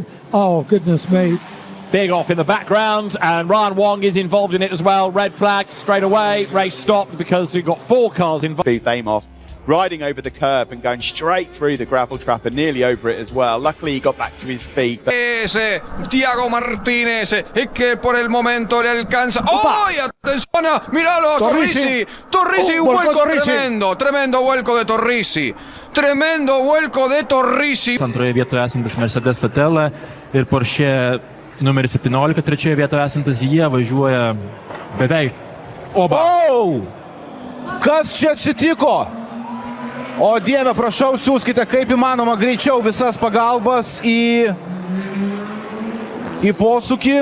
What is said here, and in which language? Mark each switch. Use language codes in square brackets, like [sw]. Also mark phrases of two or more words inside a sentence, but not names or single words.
[en] Oh, goodness me. Big off in the background, and Ryan Wong is involved in it as well. Red flag straight away. Race stopped because we've got 4 cars involved. Booth Amos riding over the curb and going straight through the gravel trap and nearly over it as well. Luckily he got back to his feet. [es] Tiago Martínez, que por el momento le alcanza. ¡Oh! Y atención, míralo, Torrisi. Torrisi, un vuelco tremendo vuelco de Torrisi. Tremendo vuelco de Torrisi. [lt] Antroje vietoje esantis Mercedes Statella ir Porsche numeris 17, trečioje vietoje esantis jie važiuoja beveik oba. Oh! Kas čia atsitiko? O Dieve, prašau, siūskite kaip įmanoma greičiau visas pagalbas į posūkį.